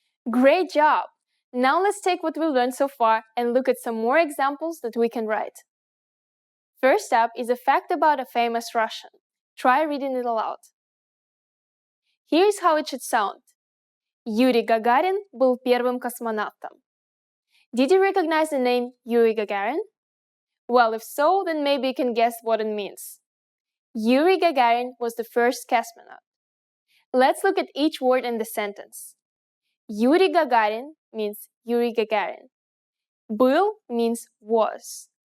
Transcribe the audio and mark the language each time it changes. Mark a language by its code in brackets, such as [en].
[en] Great job! Now let's take what we learned so far and look at some more examples that we can write. First up is a fact about a famous Russian. Try reading it aloud. Here's how it should sound. [ru] Юрий Гагарин был первым космонавтом. [en] Did you recognize the name Yuri Gagarin? Well, if so, then maybe you can guess what it means. Yuri Gagarin was the first cosmonaut. Let's look at each word in the sentence. Yuri Gagarin means Yuri Gagarin. Был means was.